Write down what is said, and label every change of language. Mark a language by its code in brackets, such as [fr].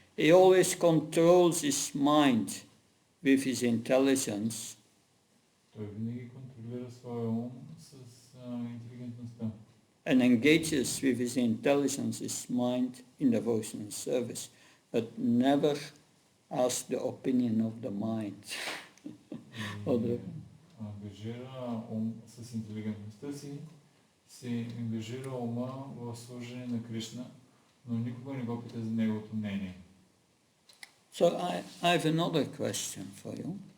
[en] He always controls his mind with his intelligence. [bg] Той винаги контролира своя ум с интелигентността. [en] And engages with his intelligence, his mind in devotion and service, but never asks the opinion of the mind. [bg] И ангажира ум с интелигентността си, се ангажира ума в служение на Кришна, но никога не го пита за неговото мнение. [en] So I have another question for you.